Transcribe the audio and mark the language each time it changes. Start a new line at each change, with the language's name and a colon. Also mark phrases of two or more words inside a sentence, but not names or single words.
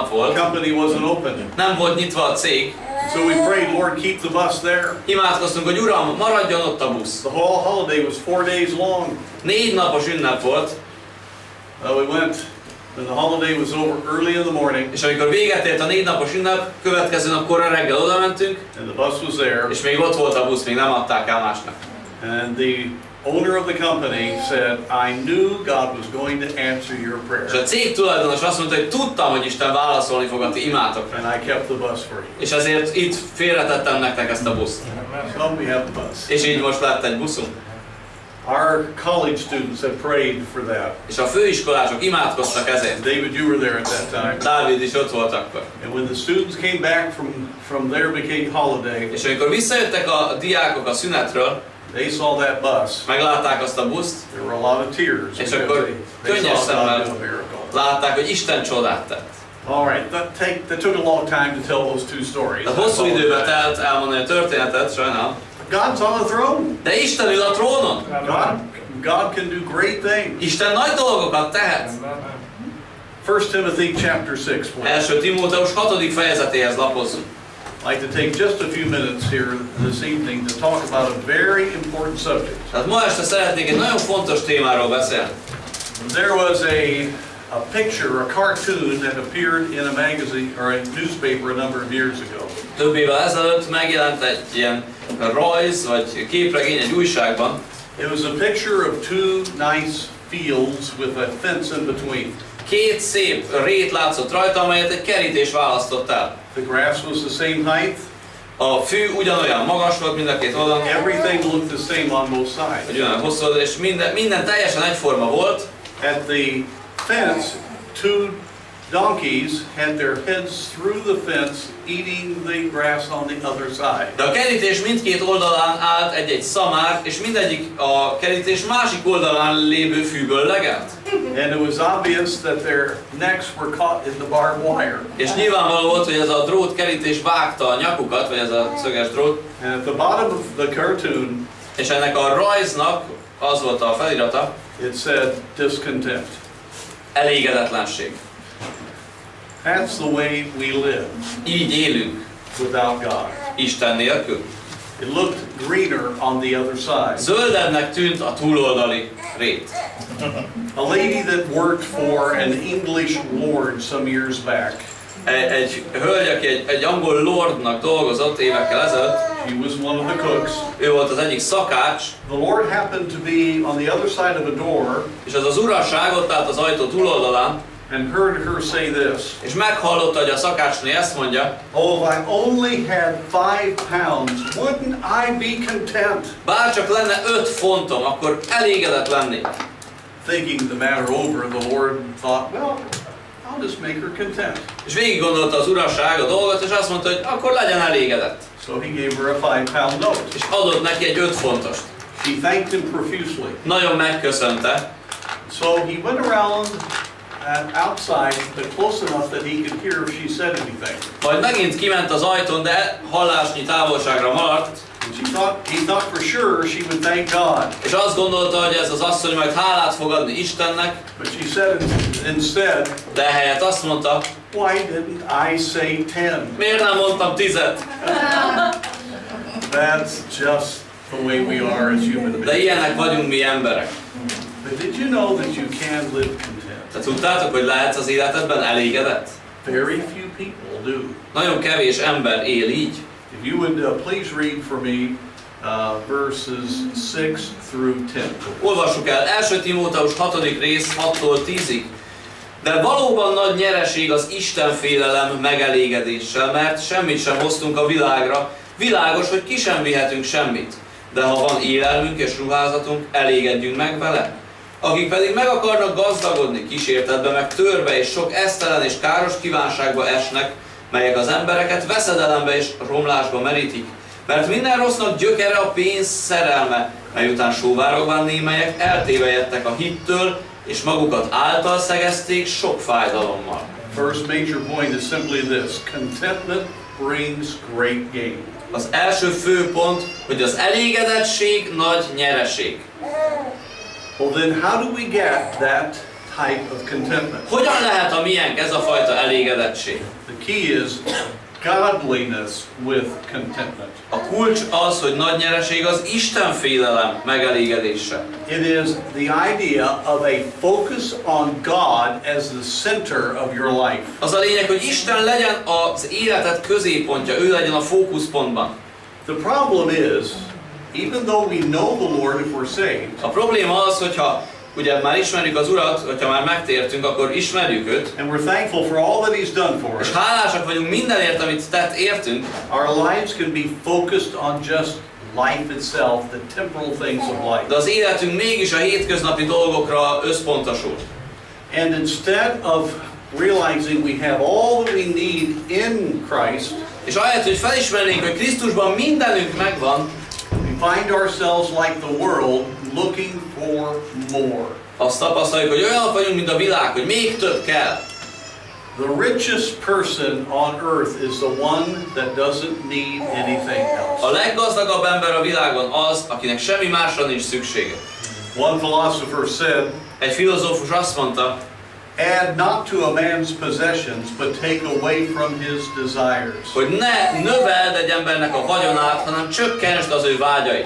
English: The
Hungarian: volt,
English: company wasn't open.
Hungarian: nem volt nyitva a cég.
English: So we prayed, Lord, keep the bus there.
Hungarian: Imádkoztunk, hogy Uram, maradjon ott a busz.
English: The whole holiday was 4 days long.
Hungarian: 4 napos ünnep volt,
English: We went, when the holiday was over early in the morning,
Hungarian: és amikor véget ért a 4 napos ünnep, következő nap korán reggel oda mentünk,
English: and the bus was there,
Hungarian: és még ott volt a busz, még nem adták el másnak.
English: and the owner of the company said, I knew God was going to answer your
Hungarian: És
English: prayer,
Hungarian: a cég tulajdonos azt mondta, hogy tudtam, hogy Isten válaszolni fog a ti imátokra.
English: and I kept the bus for you.
Hungarian: És ezért itt félretettem nektek ezt a buszt.
English: So we have the bus.
Hungarian: És így most lett egy buszunk.
English: Our college students have prayed for that.
Hungarian: És a főiskolások imádkoztak ezért.
English: David, you were there at that time.
Hungarian: Dávid is ott volt akkor.
English: And when the students came back from their vacation holiday,
Hungarian: És amikor visszajöttek a diákok a szünetről,
English: they saw that bus.
Hungarian: meglátták azt a buszt,
English: There were a lot of tears
Hungarian: És
English: because
Hungarian: akkor
English: they
Hungarian: könnyes
English: saw God
Hungarian: szemmel
English: do a miracle.
Hungarian: látták, hogy Isten csodát tett.
English: All right, that took a long time to tell those two stories.
Hungarian: Tehát hosszú időbe telt elmondani a történetet, sajnál.
English: God's on the throne.
Hungarian: De Isten ül a trónon.
English: God can do great things.
Hungarian: Isten nagy dolgokat tehet.
English: 1 Timothy chapter 6, please.
Hungarian: 1. Timóteus 6. fejezetéhez lapozzunk.
English: I'd like to take just a few minutes here this evening to talk about a very important subject.
Hungarian: Tehát ma este szeretnék egy nagyon fontos témáról beszélni.
English: There was a picture, a cartoon that appeared in a magazine or a newspaper a number of years ago.
Hungarian: Több évvel ezelőtt megjelent egy ilyen rajz vagy képregény egy újságban.
English: It was a picture of two nice fields with a fence in between.
Hungarian: 2 szép rét látszott rajta, amelyet egy kerítés választott el.
English: The grass was the same height.
Hungarian: A fű ugyanolyan magas volt mind a két oldalon,
English: Everything looked the same on both
Hungarian: vagy
English: sides.
Hungarian: ugyanolyan hosszú oldal, és minden teljesen egyforma volt.
English: At the fence, two donkeys had their heads through the fence, eating the grass on the other side.
Hungarian: De a kerítés mindkét oldalán állt egy-egy szamár, és mindegyik a kerítés másik oldalán lévő fűből legelt.
English: And it was obvious that their necks were caught in the barbed wire.
Hungarian: És nyilvánvaló volt, hogy ez a drótkerítés vágta a nyakukat, vagy ez a szöges drót,
English: And at the bottom of the cartoon,
Hungarian: és ennek a rajznak az volt a felirata,
English: it said discontent.
Hungarian: elégedetlenség.
English: That's the way we live
Hungarian: Így élünk,
English: without God.
Hungarian: Isten nélkül.
English: It looked greener on the other side.
Hungarian: Zöldebbnek tűnt a túloldali rét.
English: A lady that worked for an English lord some years back
Hungarian: egy hölgy, aki egy angol lordnak dolgozott évekkel ezelőtt.
English: She was one of the cooks.
Hungarian: Ő volt az egyik szakács.
English: The Lord happened to be on the other side of a door.
Hungarian: És az uraság ott állt az ajtó túloldalán.
English: And heard her say this.
Hungarian: És meghallotta, hogy a szakácsnő ezt mondja.
English: Oh, if I only had 5 pounds, wouldn't I be content?
Hungarian: Bár csak lenne 5 fontom, akkor elégedett lennék.
English: Thinking the matter over, the Lord thought, well, I'll just make her content.
Hungarian: És végig gondolta az uraság a dolgot, és azt mondta, hogy akkor legyen elégedett.
English: So he gave her a 5 pound note.
Hungarian: És adott neki egy 5 fontost.
English: She thanked him profusely.
Hungarian: Nagyon megköszönte.
English: So he went around outside, but close enough that he could hear if she said anything.
Hungarian: Majd megint kiment az ajtón, de hallásnyi távolságra maradt.
English: And he thought for sure she would thank God.
Hungarian: És azt gondolta, hogy ez az asszony majd hálát fog adni Istennek.
English: But she said instead,
Hungarian: De ehelyett azt mondta,
English: why didn't I say 10?
Hungarian: miért nem mondtam 10-et?
English: That's just the way we are as human
Hungarian: De
English: beings.
Hungarian: ilyenek vagyunk mi emberek.
English: But did you know that you can live content?
Hungarian: Te tudtátok, hogy lehetsz az életedben elégedett?
English: Very few people do.
Hungarian: Nagyon kevés ember él így.
English: If you would please read for me verses 6 through 10.
Hungarian: Olvassuk el 1 Timóteus 6. rész 6-tól 10-ig. De valóban nagy nyereség az istenfélelem megelégedéssel, mert semmit sem hoztunk a világra. Világos, hogy ki sem vihetünk semmit. De ha van élelmünk és ruházatunk, elégedjünk meg vele. Akik pedig meg akarnak gazdagodni, kísértetbe, meg törbe és sok esztelen és káros kívánságba esnek, melyek az embereket veszedelembe és romlásba merítik. Mert minden rossznak gyökere a pénz szerelme, mely után sóvárogván némelyek eltévejedtek a hittől, és magukat által szegezték sok fájdalommal.
English: First major point is simply this: contentment brings great gain.
Hungarian: Az első fő pont, hogy az elégedettség nagy nyereség.
English: Well, then how do we get that type of contentment?
Hungarian: Hogyan lehet a miénk ez a fajta elégedettség?
English: The key is godliness with contentment.
Hungarian: A kulcs az, hogy nagy nyereség az istenfélelem megelégedéssel.
English: It is the idea of a focus on God as the center of your life.
Hungarian: Az a lényeg, hogy Isten legyen az életed középpontja, ő legyen a fókuszpontban.
English: The problem is, even though we know the Lord if we're saved,
Hungarian: A probléma az, hogyha ugye már ismerjük az Urat, hogyha már megtértünk, akkor ismerjük őt,
English: and we're thankful for all that He's done for us,
Hungarian: és hálásak vagyunk mindenért, amit tett értünk,
English: our lives can be focused on just life itself, the temporal things of life.
Hungarian: de az életünk mégis a hétköznapi dolgokra összpontosul.
English: And instead of realizing we have all that we need in Christ,
Hungarian: És ahelyett, hogy felismernénk, hogy Krisztusban mindenünk megvan,
English: we find ourselves like the world looking for more.
Hungarian: azt tapasztaljuk, hogy olyanok vagyunk, mint a világ, hogy még több kell.
English: The richest person on earth is the one that doesn't need anything
Hungarian: A
English: else.
Hungarian: leggazdagabb ember a világon az, akinek semmi másra nincs szüksége.
English: One philosopher said,
Hungarian: Egy filozófus azt mondta,
English: add not to a man's possessions, but take away from his desires.
Hungarian: hogy ne növeld egy embernek a vagyonát, hanem csökkentsd az ő vágyait.